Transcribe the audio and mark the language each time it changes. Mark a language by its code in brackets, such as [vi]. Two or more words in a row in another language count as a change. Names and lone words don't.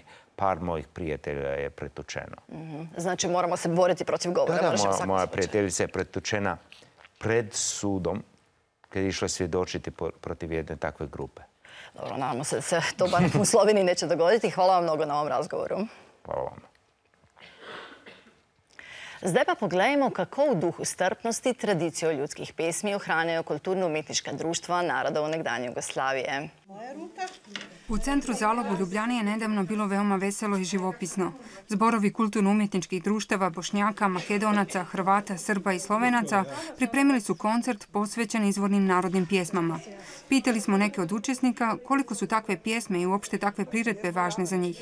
[hr] Par mojih prijatelja je pretučeno. Znači moramo se boriti protiv govora. Moja prijateljica je pretučena pred sudom kad je išla svjedočiti protiv jedne takve grupe. Dobro, nadamo se da se to bar u Sloveniji neće dogoditi. Hvala vam mnogo na ovom razgovoru. Hvala vam. [sl] Zdaj pa pogledajmo, kako v duhu strpnosti tradicijo ljudskih pesmi ohranjajo kulturno-umetniška društva narodov nekdanje Jugoslavije. [hr] U centru Zalog u Ljubljani je nedavno bilo veoma veselo i živopisno. Zborovi kulturno-umjetničkih društava Bošnjaka, Makedonaca, Hrvata, Srba i Slovenaca pripremili su koncert posvećen izvornim narodnim pjesmama. Pitali smo neke od učesnika koliko su takve pjesme i uopšte takve priredbe važne za njih.